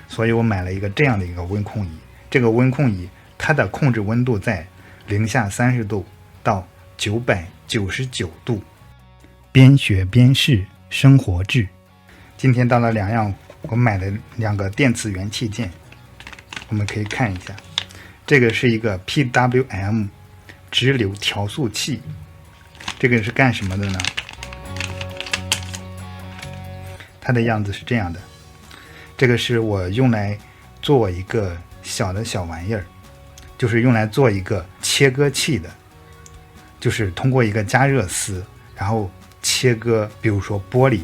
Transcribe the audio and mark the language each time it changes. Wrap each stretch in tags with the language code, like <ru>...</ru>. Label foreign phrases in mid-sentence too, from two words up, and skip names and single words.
<zh>所以我買了一個這樣的一個溫控儀。這個溫控儀它的控制溫度在零下30度到999度。邊學邊試，生活智。今天到了2樣，我買了2個電磁元器件，我们可以看一下。这个是一个 PWM 直流調速器，这個是幹什麼的呢？它的樣子是這樣的，這個是我用來做一個小玩意兒，就是用來做一個切割器的，就是通過一個加熱絲，然後切割，比如說玻璃。</zh>